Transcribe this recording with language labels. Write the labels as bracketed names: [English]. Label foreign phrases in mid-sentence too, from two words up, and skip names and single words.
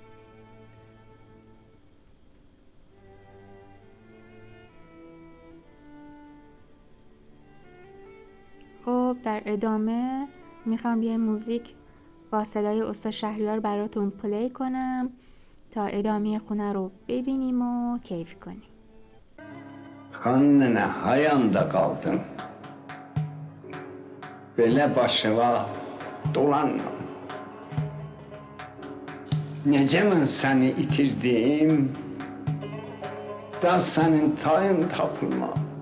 [Persian] خب در ادامه میخوام یه موزیک با صدای استاد شهریار براتون پلی کنم تا ادامه خونه رو ببینیم و کیف کنیم. [Azerbaijani] Xanne hayanda qaldım. Belə başıma dolanma. Necə mən səni itirdim, da sənin tayın tapılmaz.